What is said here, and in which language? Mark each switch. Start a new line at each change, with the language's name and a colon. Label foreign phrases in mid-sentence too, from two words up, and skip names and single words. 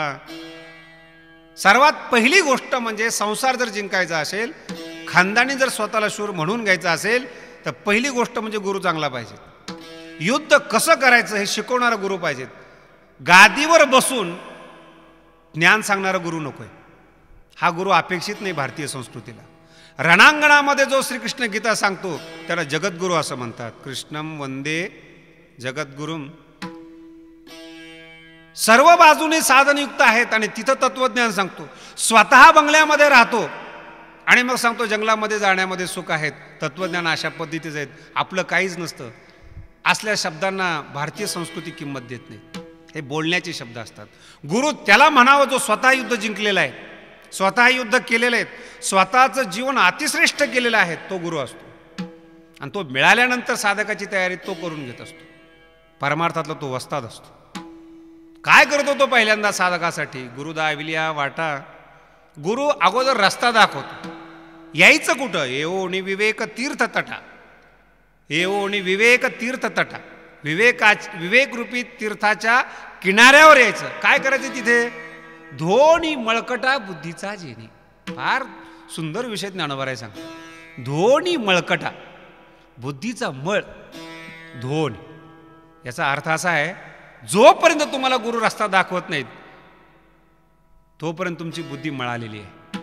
Marathi: सर्वात पहिली गोष्ट म्हणजे संसार जर जिंकायचा असेल, खानदानी जर स्वतःला शूर म्हणून घ्यायचं असेल तर पहिली गोष्ट म्हणजे गुरु चांगला पाहिजे. युद्ध कसं करायचं हे शिकवणारा गुरु पाहिजेत. गादीवर बसून ज्ञान सांगणारा गुरु नकोय. हा गुरु अपेक्षित नाही भारतीय संस्कृतीला. रणांगणामध्ये जो श्रीकृष्ण गीता सांगतो त्याला जगद्गुरू असं म्हणतात.
Sanskrit: कृष्णम वंदे जगद्गुरुम.
Marathi: सर्व बाजूने साधनयुक्त आहेत आणि तिथं तत्वज्ञान सांगतो. स्वतः बंगल्यामध्ये राहतो आणि मग सांगतो जंगलामध्ये जाण्यामध्ये सुख आहेत. तत्वज्ञान अशा पद्धतीचं आहेत. आपलं काहीच नसतं. असल्या शब्दांना भारतीय संस्कृती किंमत देत नाही. हे बोलण्याचे शब्द असतात. गुरु त्याला म्हणावं जो स्वतः युद्ध जिंकलेला आहे, स्वतः युद्ध केलेलं आहे, स्वतःचं जीवन अतिश्रेष्ठ केलेलं आहे, तो गुरु असतो. आणि तो मिळाल्यानंतर साधकाची तयारी तो करून घेत असतो. परमार्थातला तो वस्ताद असतो. काय करतो तो पहिल्यांदा साधकासाठी? गुरुदा विलिया वाटा. गुरु अगोदर रस्ता दाखवतो. यायचं कुठं? येओनी विवेक तीर्थ तटा. येओनी विवेक तीर्थ तटा. विवेकरूपी तीर्थाच्या किनाऱ्यावर यायचं. काय करायचं तिथे? धोनी मळकटा बुद्धीचा जेणे. फार सुंदर विषय ज्ञानोबा सांगतो. धोनी मळकटा, बुद्धीचा मळ, धोन. याचा अर्थ असा आहे, जोपर्यंत तुम्हाला गुरु रस्ता दाखवत नाहीत तोपर्यंत तुमची बुद्धी मळालेली आहे.